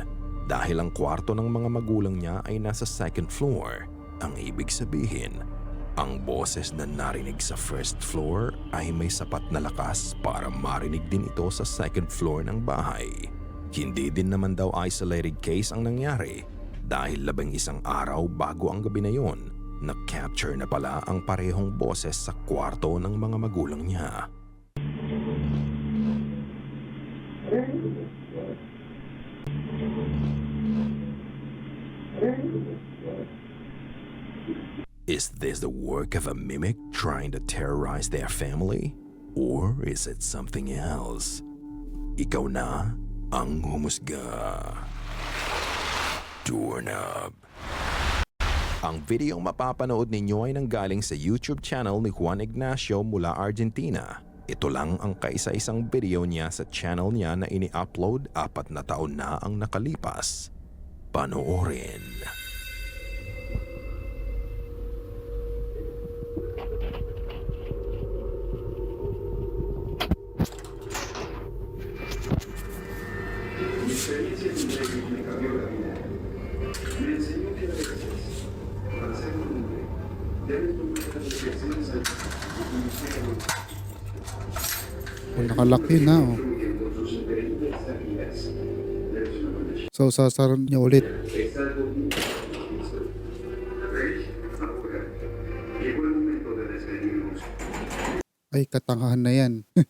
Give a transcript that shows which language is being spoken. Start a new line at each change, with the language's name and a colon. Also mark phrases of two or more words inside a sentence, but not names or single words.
Filipino: Dahil ang kwarto ng mga magulang niya ay nasa
English: second floor,
Filipino: ang ibig sabihin, ang boses na narinig sa
English: first floor
Filipino: ay may sapat na lakas para marinig din ito sa
English: second floor
Filipino: ng bahay. Hindi din naman daw
English: isolated case
Filipino: ang nangyari dahil 11 araw bago ang gabi na yon, na-capture na pala ang parehong boses sa kwarto ng mga magulang niya.
English: Is this the work of a mimic trying to terrorize their family? Or is it something else?
Filipino: Ikaw na ang humusga. Doorknob. Ang videong mapapanood ninyo ay nanggaling sa YouTube channel ni Juan Ignacio mula Argentina. Ito lang ang kaisa-isang video niya sa channel niya na ini-upload 4 na taon na ang nakalipas. Panoorin.
Spanish: Experiencia que me cambió la vida. Me enseñó que a veces, para ser un hombre, debes tomar las reflexiones al
Filipino: Nakalaki na, oh. So, sasaran niya ulit. Ay, katangahan na yan.